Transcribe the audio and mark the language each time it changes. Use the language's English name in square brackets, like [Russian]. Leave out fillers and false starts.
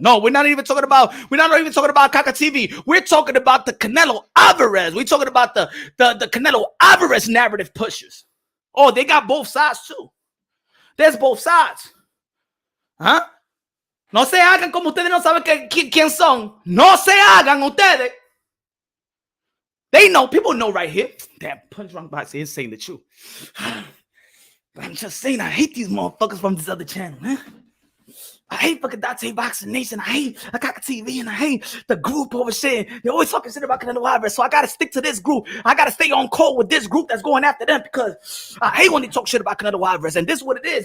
[English] No, we're not even talking about Kaka TV. We're talking about the Canelo Alvarez. We're talking about the Canelo Alvarez narrative pushers. Oh, they got both sides too. There's both sides. ¿Ah? [Spanish] No se hagan como ustedes no saben quién son. No se hagan ustedes. [English] They know. People know right here. Damn, Punch Drunk Boxing is saying the truth. I'm just saying, I hate these motherfuckers from this other channel, man. I hate fucking Dante Boxing Nation. I hate Akaka TV, and I hate the group over shit. They always talking shit about Canelo Alvarez, so I gotta stick to this group. I gotta stay on call with this group that's going after them because I hate when they talk shit about Canelo Alvarez. And this is what it is.